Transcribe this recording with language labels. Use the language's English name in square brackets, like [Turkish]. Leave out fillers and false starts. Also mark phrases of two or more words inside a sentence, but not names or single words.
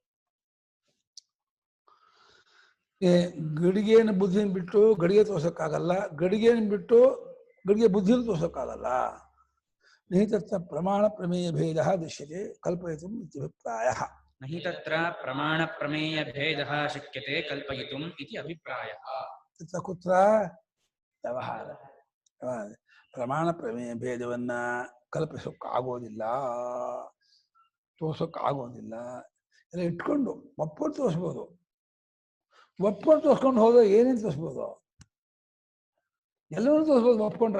[Kannada] ಗಡಿಗೆಯನ್ನು ಬುದ್ಧಿಯನ್ನು ಬಿಟ್ಟು ಗಡಿಗೆ ತೋರ್ಸಕ್ಕಾಗಲ್ಲ, ಗಡಿಗೆಯನ್ನು ಬಿಟ್ಟು ಗಡಿಗೆ ಬುದ್ಧಿಯನ್ನು ತೋರ್ಸಕ್ಕಾಗಲ್ಲ. [Sanskrit] ನಹಿ ತತ್ರ ಪ್ರಮಾಣ ಪ್ರಮೇಯ ಭೇದ ದೃಶ್ಯತೆ ಕಲ್ಪಯಿತುಂ ಇತ್ಯಭಿಪ್ರಾಯಃ. ನಹಿ ತತ್ರ ಪ್ರಮಾಣ ಪ್ರಮೇಯ ಭೇದಃ ಶಕ್ಯತೆ ಕಲ್ಪಯಿತುಂ ಇತಿ ಅಭಿಪ್ರಾಯಃ. ತತ್ರ ಕುತ್ರ ವ್ಯವಹಾರ. [Kannada] ಪ್ರಮಾಣ ಪ್ರಮೇಯ ಭೇದವನ್ನ ಕಲ್ಪಿಸೋಕ್ಕಾಗೋದಿಲ್ಲ, ತೋರ್ಸೋಕ್ಕಾಗೋದಿಲ್ಲ. ಎಲ್ಲ ಇಟ್ಕೊಂಡು ಒಪ್ಕೊಂಡು ತೋರಿಸ್ಬೋದು. ಒಪ್ಕೊಂಡು ತೋರ್ಸ್ಕೊಂಡು ಹೋದ್ರೆ ಏನೇನು ತೋರಿಸ್ಬೋದು? ಎಲ್ಲವನ್ನೂ ತೋರಿಸ್ಬೋದು ಒಪ್ಕೊಂಡ್ರೆ.